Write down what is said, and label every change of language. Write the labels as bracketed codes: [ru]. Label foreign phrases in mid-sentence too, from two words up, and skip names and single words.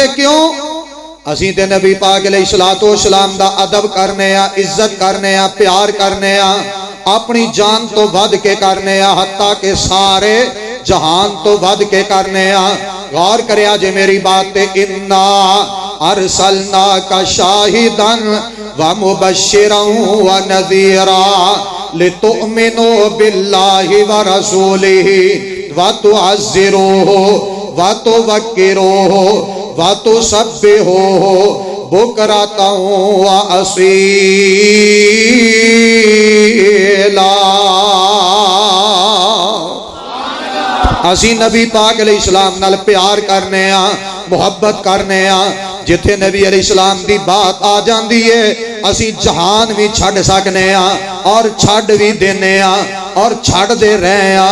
[pa] क्यों? ਅਸੀ ਤੇ ਨਬੀ ਪਾਕ [ar] عليه الصلاة والسلام [pa] ਦਾ ਅਦਬ ਕਰਨੇ ਆ, ਇੱਜ਼ਤ ਕਰਨੇ ਆ, ਪਿਆਰ ਕਰਨੇ ਆ, ਆਪਣੀ ਜਾਨ ਤੋ ਵੱਧ ਕੇ ਕਰਨੇ ਆ, ਹੱਤਾ ਕੇ ਸਾਰੇ ਜਹਾਨ ਤੋ ਵੱਧ ਕੇ ਕਰਨੇ ਆ। ਗ਼ੌਰ ਕਰਿਆ ਜੇ ਮੇਰੀ ਬਾਤ ਤੇ। [ar] إنا أرسلناك شاهدا ومبشرا ونذيرا لتؤمنوا بالله ورسوله وتعزروه وتوقروه وتسبحوه بكرة وأصيلا. [pa] ਅਸੀ ਨਬੀ ਪਾਕ ਅਲੈਹਿਸਸਲਾਮ ਨਾਲ ਪਿਆਰ ਕਰਨੇ ਆ, ਮੁਹੱਬਤ ਕਰਨੇ ਆ। ਜਿੱਥੇ ਨਬੀ ਅਲੈਹਿਸਸਲਾਮ ਦੀ ਬਾਤ ਆ [hi] जाती है [pa] ਅਸੀ ਜਹਾਨ ਭੀ ਛੱਡ ਸਕਨੇ ਆ ਔਰ ਛੱਡ ਭੀ ਦੇਨੇ ਆ ਔਰ ਛੱਡ ਦੇ ਰਹੇ ਆ।